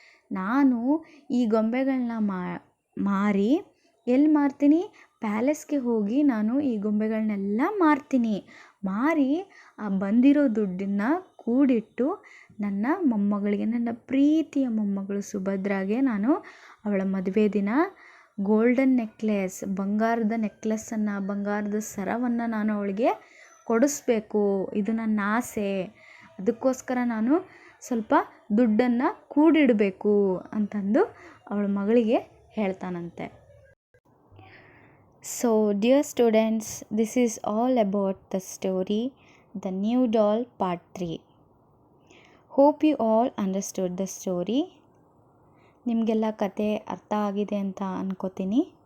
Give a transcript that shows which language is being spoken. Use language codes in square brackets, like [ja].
[kn] ನಾನು ಈ ಗೊಂಬೆಗಳನ್ನ ಮಾರಿ ಎಲ್ಲಿ ಮಾರ್ತೀನಿ, ಪ್ಯಾಲೇಸ್ಗೆ ಹೋಗಿ ನಾನು ಈ ಗೊಂಬೆಗಳನ್ನೆಲ್ಲ ಮಾರಿ ಆ ಬಂದಿರೋ ದುಡ್ಡನ್ನು ಕೂಡಿಟ್ಟು ನನ್ನ ಮೊಮ್ಮಗಳಿಗೆ, ನನ್ನ ಪ್ರೀತಿಯ ಮೊಮ್ಮಗಳು ಸುಭದ್ರಾಗೆ ನಾನು ಅವಳ ಮದುವೆ ದಿನ ಗೋಲ್ಡನ್ ನೆಕ್ಲೆಸ್, ಬಂಗಾರದ ನೆಕ್ಲೆಸ್ಸನ್ನು, ಬಂಗಾರದ ಸರವನ್ನು ನಾನು ಅವಳಿಗೆ ಕೊಡಿಸ್ಬೇಕು. ಇದು ನನ್ನ ಆಸೆ. ಅದಕ್ಕೋಸ್ಕರ ನಾನು ಸ್ವಲ್ಪ ದುಡ್ಡನ್ನು ಕೂಡಿಡಬೇಕು ಅಂತಂದು ಅವಳ ಮಗಳಿಗೆ ಹೇಳ್ತಾನಂತೆ. [en] So dear students, this is all about the story, The New Doll Part 3. Hope you all understood the story. [kn] ನಿಮಗೆಲ್ಲ ಕತೆ ಅರ್ಥ ಆಗಿದೆ ಅಂತ ಅನ್ಕೋತೀನಿ.